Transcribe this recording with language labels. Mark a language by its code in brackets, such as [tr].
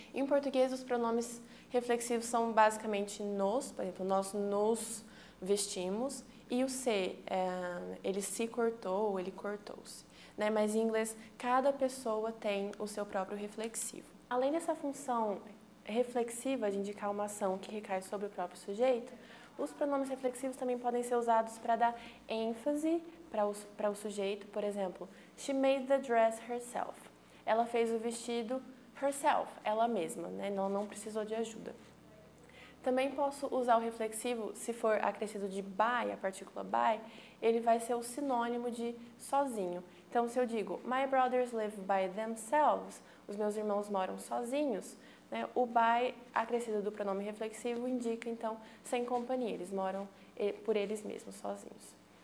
[pt] Em português, os pronomes reflexivos são basicamente nos, por exemplo, nós nos vestimos, e o se, ele se cortou ou ele cortou-se. Mas em inglês, cada pessoa tem o seu próprio reflexivo. Além dessa função reflexiva de indicar uma ação que recai sobre o próprio sujeito, os pronomes reflexivos também podem ser usados para dar ênfase para o sujeito. Por exemplo, [en] she made the dress herself. [pt] Ela fez o vestido [en] herself, [pt] ela mesma, ela não precisou de ajuda. Também posso usar o reflexivo, se for acrescido de by, a partícula by, ele vai ser o sinônimo de sozinho. Então, se eu digo, [en] my brothers live by themselves, [pt] os meus irmãos moram sozinhos, o by, acrescido do pronome reflexivo, indica, então, sem companhia, eles moram por eles mesmos, sozinhos.